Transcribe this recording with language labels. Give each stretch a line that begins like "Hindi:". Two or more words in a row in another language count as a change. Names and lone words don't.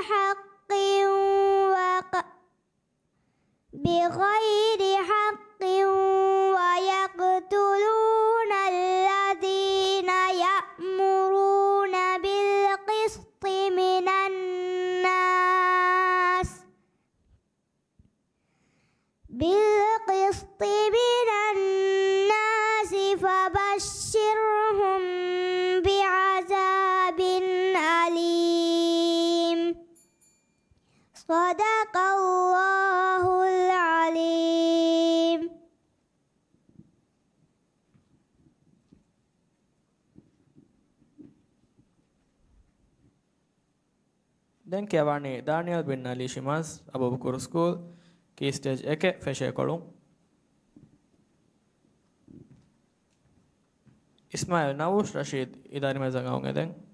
Arabic: حق ويقتلون الذين يأمرون بالقسط من الناس فبشرهم بعذاب أليم صدق الله العليم.
Sinhala: දැන් කියවන්නේ දානියල් බින් අලි ෂිමාස් අබූබකර්
English: school key stage 1
Sinhala: ෆෙෂේ කොළුම් ඉස්මායිල් නවුෂ් රෂීද් ඉදාරි මෙසන් අවුන් එදෙන්